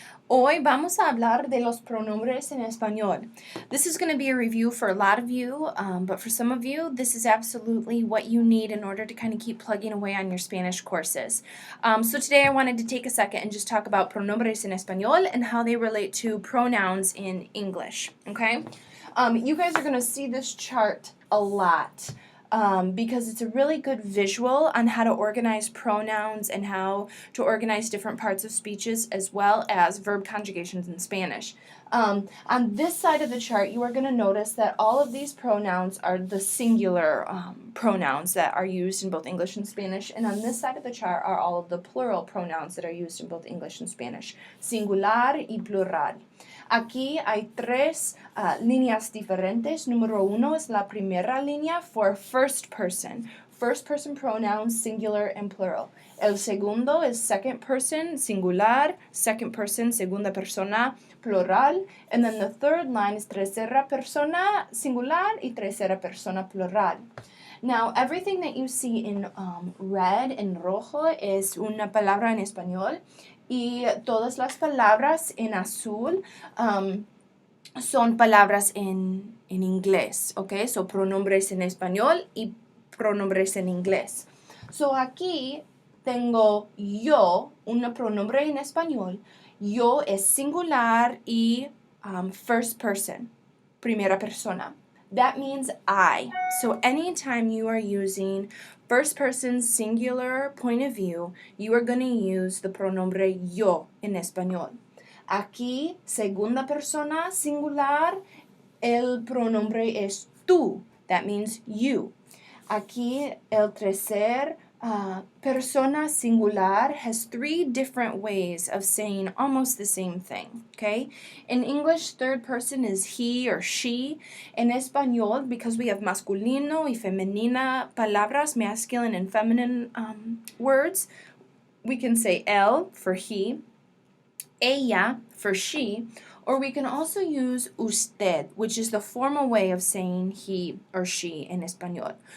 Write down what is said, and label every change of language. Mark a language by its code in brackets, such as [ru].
[es] Hoy vamos a hablar de los pronombres en español. [en] This is going to be a review for a lot of you, but for some of you, this is absolutely what you need in order to kind of keep plugging away on your Spanish courses. So today I wanted to take a second and just talk about [es] pronombres en español [en] and how they relate to pronouns in English, okay? You guys are going to see this chart a lot. Because it's a really good visual on how to organize pronouns and how to organize different parts of speeches as well as verb conjugations in Spanish. On this side of the chart, you are going to notice that all of these pronouns are the singular pronouns that are used in both English and Spanish, and on this side of the chart are all of the plural pronouns that are used in both English and Spanish, [es] singular y plural. Aquí hay tres líneas diferentes. Número uno es la primera línea [en] for first person. First person pronouns, singular and plural. [es] El segundo [en] is second person, singular, second person, [es] segunda persona, [en] plural. And then the third line is [es] tercera persona, singular, y tercera persona, plural. [en] Now, everything that you see in red and rojo [es] es una palabra en español. Y todas las palabras en azul son palabras en inglés, ¿ok? So, pronombres en español y pronombres en inglés. So, aquí tengo yo, un pronombre en español. Yo es singular y [en] first person, [es] primera persona. [en] That means I. So anytime you are using first person singular point of view, you are going to use the [es] pronombre yo en español. Aquí, segunda persona singular, el pronombre es tú. [en] That means you. [es] Aquí, el tercer persona singular [en] has three different ways of saying almost the same thing, okay? In English, third person is he or she. In Español, because we have [es] masculino y femenina palabras, [en] masculine and feminine words, we can say él for he, ella for she, or we can also use usted, which is the formal way of saying he or she in Espanol.